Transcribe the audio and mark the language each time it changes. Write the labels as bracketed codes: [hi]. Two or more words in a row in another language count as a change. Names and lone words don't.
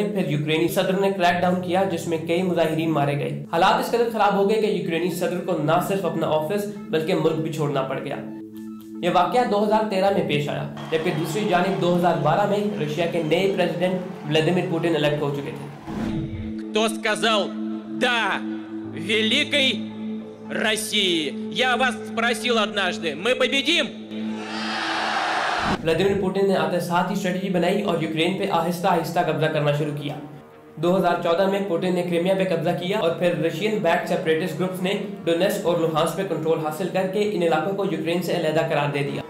[ur] پھر یوکرینی صدر نے [en] crack down [ur] کیا، جس میں کئی مظاہرین مارے گئے. حالات اس قدر خراب ہو گئے کہ یوکرینی صدر کو نہ صرف اپنا آفس بلکہ ملک بھی چھوڑنا پڑ گیا. یہ واقعہ 2013 میں پیش آیا، جبکہ دوسری جانب 2012 میں رشیا کے نئے پریزیڈنٹ ولادیمیر پوتن الیکٹ ہو چکے تھے. [ru] Кто сказал «да» великой России? Я вас спросил однажды, мы победим? [ur] ولادیمیر پوتن نے آتے ساتھ ہی سٹریٹجی بنائی اور یوکرین پہ آہستہ آہستہ قبضہ کرنا شروع کیا. 2014 میں پوتن نے کریمیا پہ قبضہ کیا اور پھر [en] Russian backed separatist groups [ur] نے ڈونیٹسک اور لوہانسک پہ کنٹرول حاصل کر کے ان علاقوں کو یوکرین سے علیحدہ قرار دے دیا.